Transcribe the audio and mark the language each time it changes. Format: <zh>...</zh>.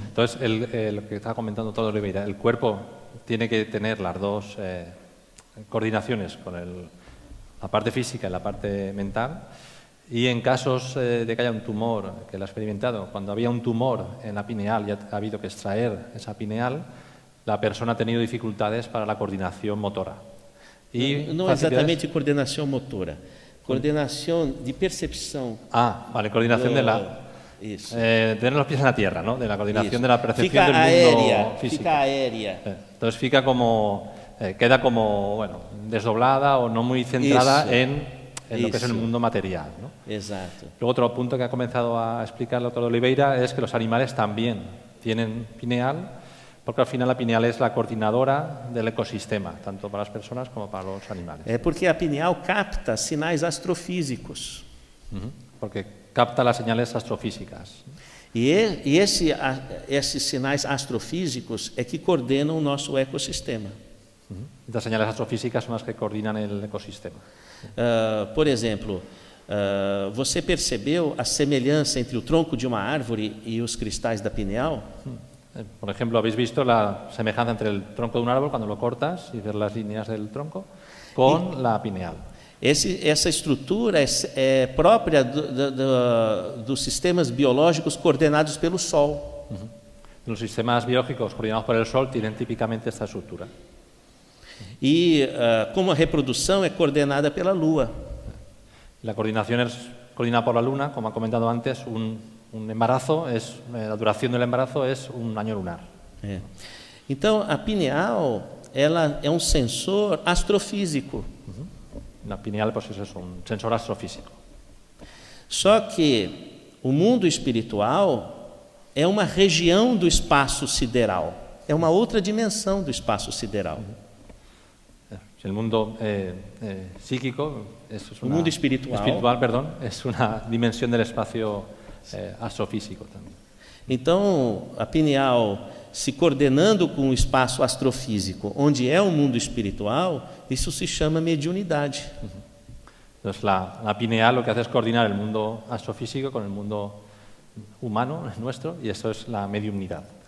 <es>Entonces lo que estaba comentando todo Oliveira, el cuerpo tiene que tener las dos coordinaciones con la parte física y la parte mental, y en casos de que haya un tumor, que lo ha experimentado, cuando había un tumor en la pineal y ha habido que extraer esa pineal, la persona ha tenido dificultades para la coordinación motora.</es> <pt>Não exatamente coordenação motora, coordenação de percepção.</pt> <es>Vale, coordinación de la...</es> <pt>Isso.</pt> <es>Tener los pies en la tierra, ¿no? De la coordinación de la percepción</es> <pt>Fica</pt> <es>del</es> <pt>aérea,</pt> <es>mundo físico.</es> <pt>fica aérea.</pt> <es>Entonces</es> <pt>fica como,</pt> <es>queda como, bueno, desdoblada o no muy centrada Eso. en lo que es el mundo material, ¿no?</es> <pt>Exato.</pt> <es>Luego otro punto que ha comenzado a explicar el doctor Oliveira es que los animales también tienen pineal, porque al final la pineal es la coordinadora del ecosistema, tanto para las personas como para los animales.</es> <pt>É porque a pineal capta sinais astrofísicos.</pt> <es>Porque capta las señales astrofísicas.</es> <pt>E esses sinais astrofísicos é que coordenam o nosso ecossistema.</pt> <es>Estas señales astrofísicas son las que coordinan el ecosistema.</es> <pt>Por exemplo, você percebeu a semelhança entre o tronco de uma árvore e os cristais da pineal?</pt> <es>Por ejemplo, ¿habéis visto la semejanza entre el tronco de un árbol cuando lo cortas y ver las líneas del tronco con la pineal?</es> <pt>Essa estrutura é própria dos sistemas biológicos coordenados pelo Sol.</pt> <es>Los sistemas biológicos coordinados por el Sol tienen típicamente esta estructura.</es> <pt>E como a reprodução é coordenada pela Lua.</pt> <es>La coordinación es coordinada por la Luna, como ha comentado antes, un embarazo, la duración del embarazo es 1 año lunar.</es> <pt>Então, a pineal ela é um sensor astrofísico.</pt> <es>La pineal pues, es eso, un sensor astrofísico.</es> <pt>Só que o mundo espiritual é uma região do espaço sideral, é uma outra dimensão do espaço sideral.</pt> <es>El mundo psíquico es</es> <pt>o mundo espiritual,</pt> <es>perdón, es una dimensión del espacio astrofísico também.</es> <pt>Então, a pineal se coordenando com o espaço astrofísico, onde é o mundo espiritual, isso se chama mediunidade.</pt> <es>Entonces, la pineal lo que hace es coordinar el mundo astrofísico con el mundo humano, nuestro, y eso es la mediunidad.</es>